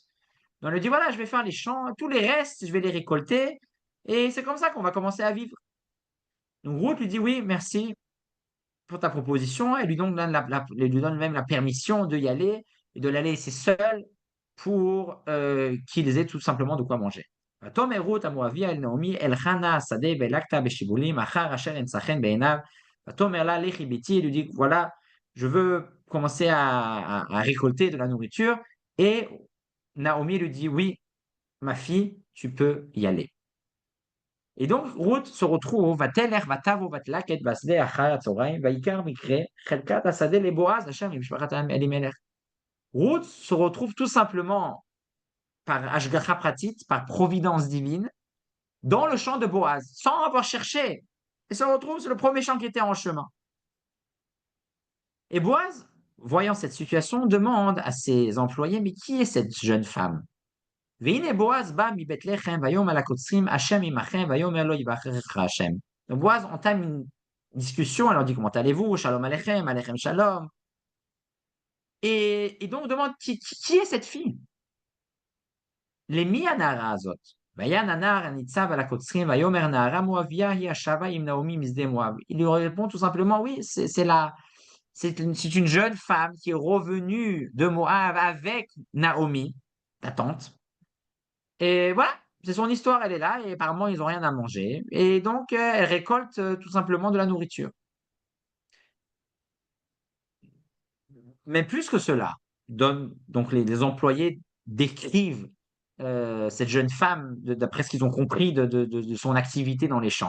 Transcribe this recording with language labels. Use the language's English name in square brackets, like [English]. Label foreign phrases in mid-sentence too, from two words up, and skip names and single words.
[French] Donc, elle lui dit, voilà, je vais faire les champs, tous les restes, je vais les récolter. Et c'est comme ça qu'on va commencer à vivre. Donc, Ruth lui dit, oui, merci pour ta proposition. Elle lui donne, elle lui donne même la permission d'y aller et de la laisser seule pour qu'ils aient tout simplement de quoi manger. [Hebrew] ותאמר רות המואביה אל נעמי אל חנה השדה והלקתה בשיבולים אחר אשר אמצא חן בעיניו. ותאמר לה לכי ביתי, [French] il lui dit voilà, je veux commencer à récolter de la nourriture. Et Naomi lui dit oui, ma fille, tu peux y aller. Et donc, Ruth se retrouve, [Hebrew] ותלך ותבוא ותלקט בשדה אחר הצהריים, ויקרא מקרה חלקת השדה לבועז אשר ממשפחת אלימלך. [French] Ruth se retrouve tout simplement par [Hebrew] השגחה פרטית, [French] par providence divine, dans le champ de Boaz, sans avoir cherché. Et se retrouve, c'est le premier champ qui était en chemin. Et Boaz, voyant cette situation, demande à ses employés, mais qui est cette jeune femme? [Hebrew] והנה בועז בא מבית לחם ויאמר לקוצרים השם עמכם ויאמר לו יברכך השם. [French] Donc Boaz entame une discussion, elle leur dit comment allez-vous, [Hebrew] שלום עליכם, עליכם שלום. [French] Et donc demande qui est cette fille? [Hebrew] למי הנערה הזאת? ויען הנער הניצב על הקוצרים ויאמר נערה מואביה היא השבה עם נעמי משדה מואב. [French] Il lui répond tout simplement oui, c'est une jeune femme qui est revenue de Moab avec Naomi, ta tante. Et voilà, c'est son histoire, elle est là, et apparemment, ils n'ont rien à manger. Et donc, elle récolte tout simplement de la nourriture. Mais plus que cela, donc les employés décrivent cette jeune femme, d'après ce qu'ils ont compris de son activité dans les champs.